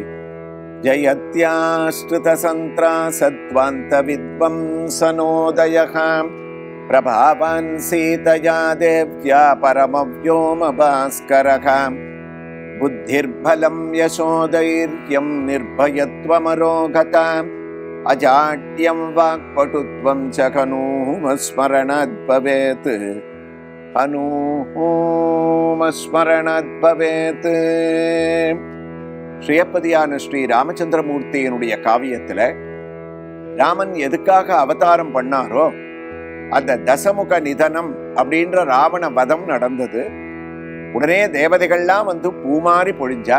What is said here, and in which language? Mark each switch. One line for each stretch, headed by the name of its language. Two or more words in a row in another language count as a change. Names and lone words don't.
Sanskrit: जयत्याश्रितसन्त्रासद्वान्तविद्वंसनोदयः प्रभावान् सीतया देव्या परमव्योमभास्करः बुद्धिर्बलं यशोधैर्यं निर्भयत्वमरोगता अजाड्यं वाक्पटुत्वं च हनूमस्मरणात् भवेत् हनूमस्मरणात् भवेत्.
Tamil: ஸ்ரீயப்பதியான ஸ்ரீ ராமச்சந்திரமூர்த்தியினுடைய காவியத்துல ராமன் எதுக்காக அவதாரம் பண்ணாரோ அந்த தசமுக நிதனம் அப்படின்ற ராவண வதம் நடந்தது. உடனே தேவதைகள்லாம் வந்து பூமாரி பொழிஞ்சா.